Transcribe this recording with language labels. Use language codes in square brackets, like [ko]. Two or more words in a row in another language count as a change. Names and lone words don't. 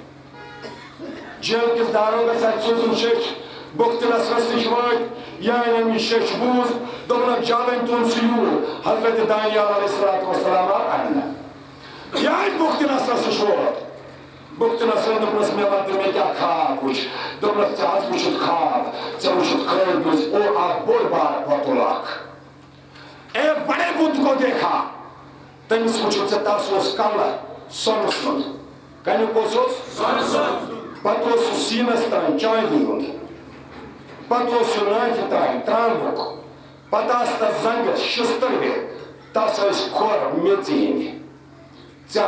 [ks] جیل کِس داروغس اتھِ سوٗزُن شیٚچھ بُختہِ نصرس نِش وٲتۍ یہِ أنۍ أمۍ یہِ شیٚچھ بوٗز دوٚپنکھ جالٕنۍ تُل سُہ یوٗر حضرت دانیال [ar] علیہ الصلوۃ والسلام [ks] آو اننہٕ یہِ آیہِ بُختہِ نصرس نِش ووت بُختہِ نصرن دوٚپنس مےٚ وَن تہٕ مےٚ کیٛاہ خواب وٕچھ دوٚپنس ژےٚ حظ وٕچھُتھ خواب ژےٚ وٕچھُتھ خٲبۍ منٛز او اکھ بوٚڑ بار وۄتُل اکھ اے [ur] بڑے بُت کو دیکھا [ks] تٔمِس وٕچھُتھ ژےٚ تس اوس کلہٕ سۄنہٕ سُنٛد کمیُک اوسُس پتہٕ اوس سُہ سیٖنس تام چاندِ ہُنٛد پتہٕ اوس سُہ نافہِ تام ترٛامُک پتہٕ آسہٕ تتھ زنٛگس شِستٕروِ تس ٲسۍ کھۄر میٚژِ ہِنٛدۍ ژےٚ